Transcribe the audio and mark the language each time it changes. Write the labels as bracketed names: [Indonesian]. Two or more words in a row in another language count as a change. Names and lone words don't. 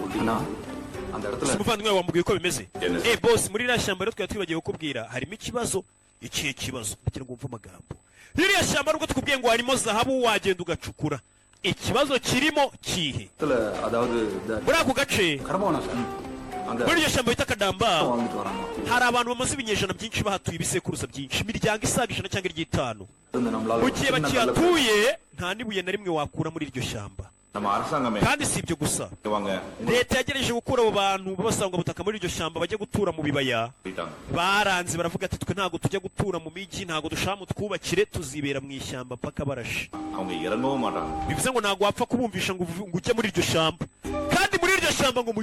[Tamil] அண்ணா அந்த இடத்துல [Kinyarwanda] umuvandimwe wambwiye uko bimeze boss muri iriya shyamba rero twari twibagiwe kukubwira harimo ikibazo ikihe kibazo kugira ngo umve amagambo iriya shyamba nubwo tukubwiye ngo harimo zahabu wagenda ugacukura ikibazo kirimo kihe [Tamil] அதாவது [Kinyarwanda] muri ako gace [Tamil] கரமோனா [Kinyarwanda] muri iryo shyamba bita Kadamba [Tamil] வந்துட்டு வராங்க [Kinyarwanda] hari abantu bamaze ibinyejana byinshi bahatuye ibisekuruza byinshi imiryango isaga 100 cyangwa 500 mu gihe bakihatuye nta nibuye na rimwe wakura muri iryo shyamba [Tamil] நம்ம அரசாங்கமே [Kinyarwanda] kandi si ibyo gusa leta yagerageje gukura abo bantu babasanga butaka muri iryo shyamba bajya gutura mu bibaya baranze baravuga ati twe ntago tujya gutura mu miji ntago dushaka twubakire tuzibera mu ishyamba paka barashe bivuze ngo ntago wapfa kubumvisha ngo ujye muri iryo shyamba kandi muri iryo shyamba ngo mu